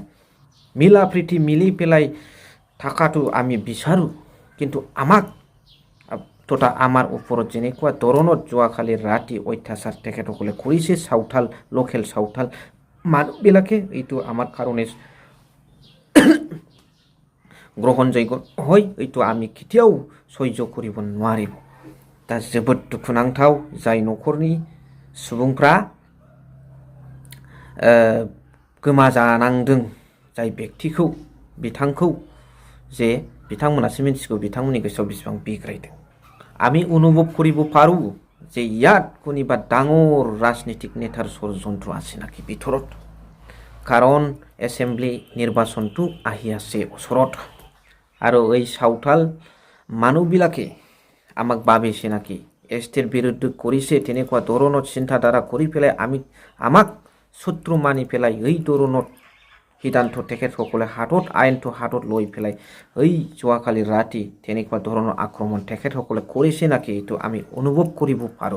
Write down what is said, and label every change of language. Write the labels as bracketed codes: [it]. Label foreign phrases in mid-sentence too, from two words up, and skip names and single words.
[as] মিলা প্ৰীতি মিলি পেলাই থকাটো আমি বিচাৰোঁ, কিন্তু আমাক তথা আমাৰ ওপৰত যেনেকুৱা ধৰণৰ যোৱাকালি ৰাতি অত্যাচাৰ তেখেতসকলে কৰিছে, সাঁওতাল লোকেল সাঁওতাল মানুহবিলাকে, এইটো আমাৰ কাৰণে গ্ৰহণযোগ্য হয়। এইটো আমি কেতিয়াও সহ্য কৰিব নোৱাৰিম। [brx] दा जोबोद दुखुनांथाव जाय न'खरनि सुबुंफ्रा गोमाजानांदों, जाय व्यक्तिखौ बिथांखौ जे बिथांमोनासो मिथिगौ बिथांमोननि गोसोआव बेसेबां बिग्रायदों। [as] আমি অনুভৱ কৰিব পাৰোঁ যে ইয়াত কোনোবা ডাঙৰ ৰাজনীতিক নেতাৰ ষড়যন্ত্ৰ আছে নাকি ভিতৰত, কাৰণ এছেম্বলি নিৰ্বাচনটো আহি আছে ওচৰত আৰু এই সাঁওতাল মানুহবিলাকে আমাক ভাবিছে নাকি এছটিৰ বিৰুদ্ধে কৰিছে, তেনেকুৱা ধৰণৰ চিন্তাধাৰা কৰি পেলাই আমাক শত্ৰু মানি পেলাই এই ধৰণৰ সিদ্ধান্ত তেখেতসকলে হাতত আইনটো হাতত লৈ পেলাই এই যোৱাকালি ৰাতি তেনেকুৱা ধৰণৰ আক্ৰমণ তেখেতসকলে কৰিছে নাকি এইটো আমি অনুভৱ কৰিব পাৰোঁ।